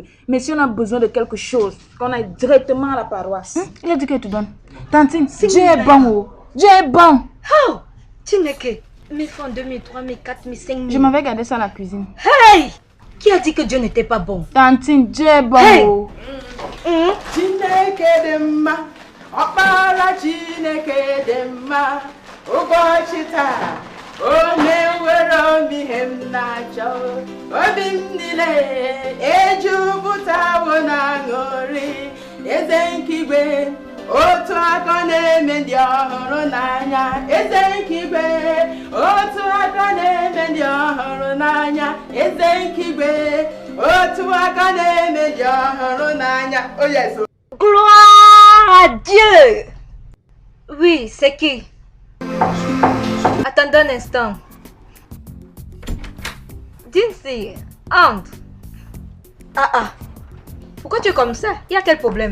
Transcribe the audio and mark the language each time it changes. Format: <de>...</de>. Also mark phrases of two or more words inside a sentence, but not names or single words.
<fr>Mais si on a besoin de quelque chose, qu'on aille directement à la paroisse. Il a dit qu'il te donne. Tantine, Dieu est bon, oh. Dieu est bon. Oh, tu n'es que 1000 francs, 2000, 3000, 4000, 5000. Je m'avais gardé ça à la cuisine. Hey! Qui a dit que Dieu n'était pas bon? Tantine, Dieu est bon, hey. Oh.</fr> <ig>Chineke dị mma, ọkpara Chineke dị mma, ụbọchị taa, onye nwere obi ihe m na-achọ, obi m niile ejupụtawo na aṅụrị, eze nke igwe, otu aka na-eme ndị ọhụrụ n'anya, eze nke igwe, otu aka na-eme ndị ọhụrụ n'anya, eze nke igwe,</ig> <fr>Gloire à Dieu! Oui, c'est qui? Attendez un instant. Dincy, entre. Ah. Pourquoi tu es comme ça? Il y a quel problème?</fr>